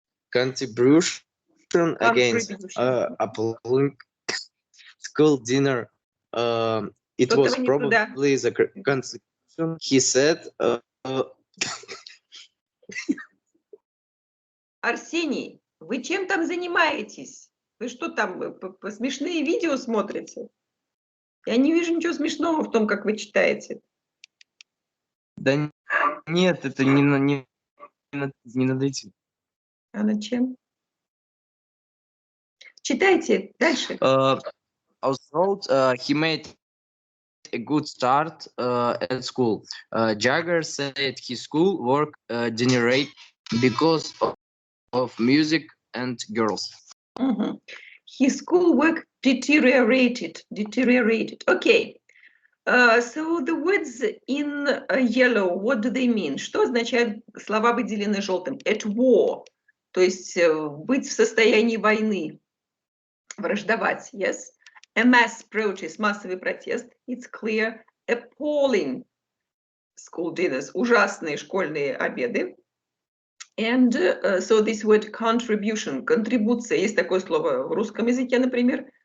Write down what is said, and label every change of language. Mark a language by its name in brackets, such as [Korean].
[English] contribution against Contribution. appalling school dinner. It [Russian] Что-то [English] was [Russian] вы не туда. [English] probably the contribution, he said. [Russian] Арсений, вы чем там занимаетесь? Вы что там, смешные видео смотрите? Я не вижу ничего смешного в том, как вы читаете. Да нет, это не над этим. А над чем? Читайте дальше. [English] Also, he made a good start at school. Jagger said his school work degenerated because of music and girls. His schoolwork deteriorated. Okay. So the words in yellow, what do they mean? [Russian] Что означают слова, выделенные желтым? At war, то есть быть в состоянии войны, враждовать, yes. [English] A mass protest, [Russian] массовый протест, [English] it's clear. Appalling school dinners, [Russian] ужасные школьные обеды. [English] And so this word contribution, [Russian] контрибуция, есть такое слово в русском языке, например.